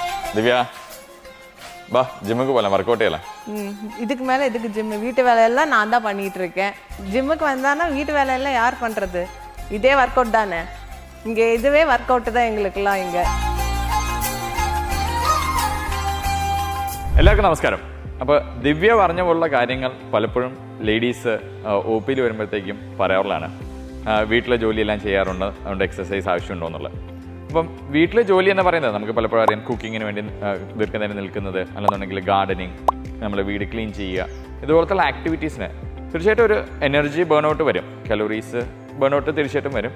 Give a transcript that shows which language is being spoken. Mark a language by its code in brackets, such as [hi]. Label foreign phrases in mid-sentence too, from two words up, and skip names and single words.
[ta] திவ்யா பா ஜிம்முக்கு போகலாம் ஒர்க் அவுட் செய்யலாம். இதுக்கு மேலே இதுக்கு ஜிம்மு வீட்டு வேலையெல்லாம் நான் தான் பண்ணிட்டு இருக்கேன். ஜிம்முக்கு வந்தானா வீட்டு வேலையெல்லாம் யார் பண்ணுறது? இதே ஒர்க் அவுட் தானே. இங்கே இதுவே ஒர்க் அவுட்டு தான் எங்களுக்கெல்லாம் இங்கே. [ml] എല്ലാവർക്കും നമസ്കാരം. അപ്പോൾ ദിവ്യ പറഞ്ഞ പോലുള്ള കാര്യങ്ങൾ പലപ്പോഴും ലേഡീസ് ഒ പിയിൽ വരുമ്പോഴത്തേക്കും പറയാറുള്ളതാണ്. വീട്ടിലെ ജോലിയെല്ലാം ചെയ്യാറുണ്ട്, അതുകൊണ്ട് എക്സസൈസ് ആവശ്യമുണ്ടോ എന്നുള്ളത്. അപ്പം വീട്ടിലെ ജോലി എന്ന് പറയുന്നത് നമുക്ക് പലപ്പോഴും അറിയാം, കുക്കിങ്ങിന് വേണ്ടി ദീർഘനേരം നിൽക്കുന്നത്, അല്ലെന്നുണ്ടെങ്കിൽ ഗാർഡനിങ്, നമ്മൾ വീട് ക്ലീൻ ചെയ്യുക, ഇതുപോലത്തെ ആക്ടിവിറ്റീസിന് തീർച്ചയായിട്ടും ഒരു [en] energy burn out [ml] വരും, [en] calories burn out [ml] തീർച്ചയായിട്ടും വരും.